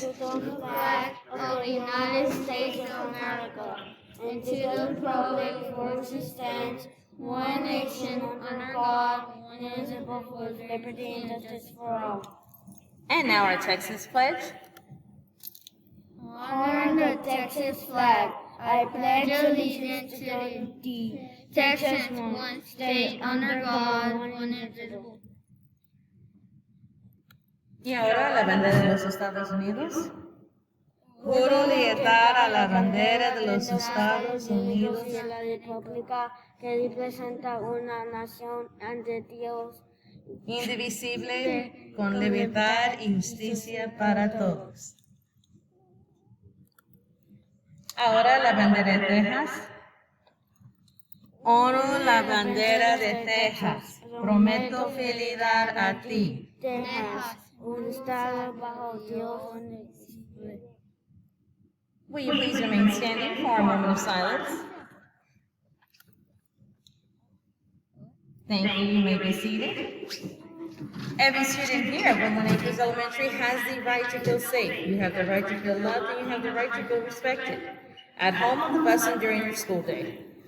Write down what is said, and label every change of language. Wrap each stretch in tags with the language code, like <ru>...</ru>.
<en>to the flag of the United States of America and to the republic for which it stands, one nation, under God, indivisible, with liberty and justice for all. And now our Texas pledge. Honor the Texas flag. I pledge allegiance to the Texas, one state, under God, one indivisible.</en> <es>Y ahora la bandera de los Estados Unidos. Juro lealtad a la bandera de los Estados Unidos y a la república que representa una nación ante Dios, indivisible, con libertad y justicia para todos. Ahora la bandera de Texas. Honro la bandera de Texas. Prometo fidelidad a ti. Texas, un estado bajo Dios indivisible.</es> <en>Will you please remain standing for a moment of silence? Thank you. You may be seated. Every student here at Woodland Acres Elementary has the right to feel safe. You have the right to feel loved, and you have the right to feel respected. At home, on the bus, and during your school day.</en>